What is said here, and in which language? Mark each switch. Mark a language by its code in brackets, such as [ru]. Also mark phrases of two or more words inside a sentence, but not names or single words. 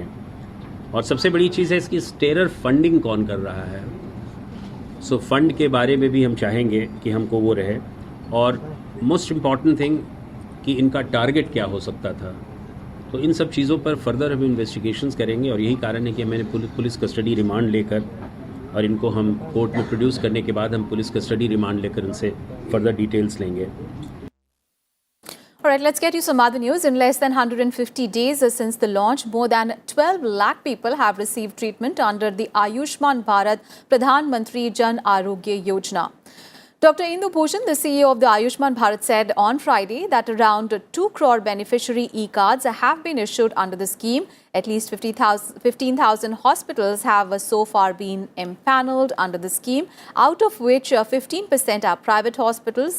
[hi] और सबसे बड़ी चीज़ है इसकी [en] terror funding [hi] कौन कर रहा है, [en] so fund [hi] के बारे में भी हम चाहेंगे कि हमको वो रहे और [en] most important thing [hi] कि इनका टारगेट क्या हो सकता था। तो इन सब चीज़ों पर फर्दर हम इन्वेस्टिगेशंस करेंगे और यही कारण है कि मैंने [en] police custody remand [hi] लेकर और इनको हम कोर्ट में प्रोड्यूस करने के बाद हम [en] police custody remand [hi] लेकर इनसे [en] further details [hi] लेंगे। [en] All right, let's get you some other news. In less than 150 days since the launch, more than 12 lakh people have received treatment under the Ayushman Bharat Pradhan Mantri Jan Arogya Yojana. Dr. Indu Bhushan, the CEO of the Ayushman Bharat, said on Friday that around 2 crore beneficiary e-cards have been issued under the scheme. At least 15,000 hospitals have so far been empaneled under the scheme, out of which 15% are private hospitals.